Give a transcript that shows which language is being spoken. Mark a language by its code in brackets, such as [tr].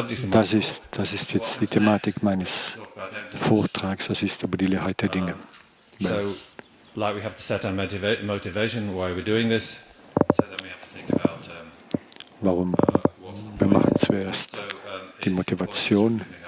[de] Das ist jetzt die Thematik meines Vortrags, das ist über die Leerheit der Dinge. [en] So, like we have to set our motivation, why we're doing this. So then we have to think about [de] warum? Wir machen zuerst die Motivation.